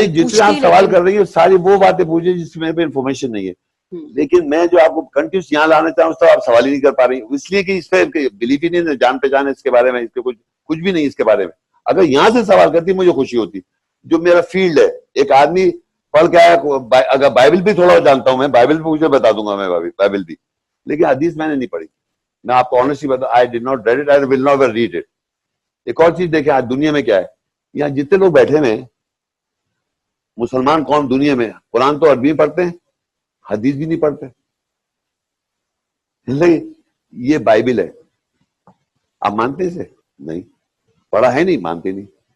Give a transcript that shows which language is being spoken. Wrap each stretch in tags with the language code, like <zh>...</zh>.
<ur>نہیں, جتنے آپ سوال کر رہی ہیں ساری وہ باتیں پوچھیں جس میں انفارمیشن نہیں ہے, لیکن میں جو آپ کو کنٹینیوس یہاں لانا چاہوں تو آپ سوال ہی نہیں کر پا رہی, اس لیے کہ اس پہ بلیف ہی نہیں, جان پہچان ہے اس کے بارے میں, اس پہ کچھ بھی نہیں اس کے بارے میں. اگر یہاں سے سوال کرتی مجھے خوشی ہوتی, جو میرا فیلڈ ہے. ایک آدمی پڑھ کے آیا, اگر بائبل بھی تھوڑا جانتا ہوں میں, بائبل بھی مجھے بتا دوں گا میں بائبل بھی, لیکن حدیث میں نے نہیں پڑھی. میں آپ کو آنیسٹلی بتاؤں,</ur> <en>I did not read it, I will not read it.</en> <ur>ایک اور چیز دیکھیں آج دنیا میں کیا ہے, یہاں جتنے لوگ بیٹھے ہوئے ہیں مسلمان قوم دنیا میں, قرآن تو عربی میں پڑھتے ہیں, حدیث بھی نہیں پڑھتے. یہ بائبل ہے, آپ مانتے اسے؟ نہیں پڑھا ہے, نہیں مانتے نہیں.</ur>